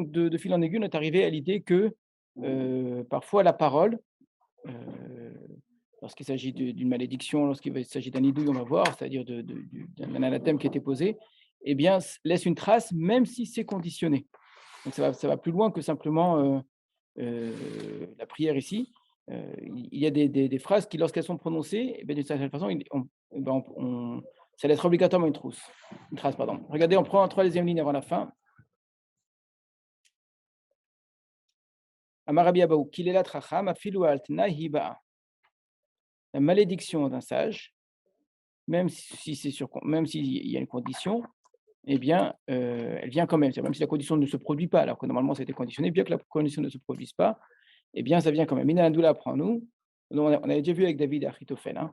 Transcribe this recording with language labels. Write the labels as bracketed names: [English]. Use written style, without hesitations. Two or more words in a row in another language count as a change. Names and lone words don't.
[French] Donc, de fil en aiguille, on est arrivé à l'idée que parfois la parole, Heu, lorsqu'il s'agit d'une malédiction, lorsqu'il s'agit d'un nidouille, on va voir, c'est-à-dire d'un anathème qui a été posé, eh bien, laisse une trace, même si c'est conditionné. Donc ça va plus loin que simplement la prière ici. Il y a des phrases qui, lorsqu'elles sont prononcées, eh bien, d'une certaine façon, eh ben, ça laisse obligatoirement une trace. Pardon. Regardez, on prend en troisième ligne avant la fin. [Hebrew] אמר רבי אבהו, קללת חכם, אפילו על תנאי היא באה. [French] La malédiction d'un sage, même s'il y a une condition, eh bien, elle vient quand même. C'est même si la condition ne se produit pas, alors que normalement ça a été conditionné, bien que la condition ne se produise pas, eh bien ça vient quand même. Mina d'où apprend-nous, on avait déjà vu avec David et Achitophel, hein.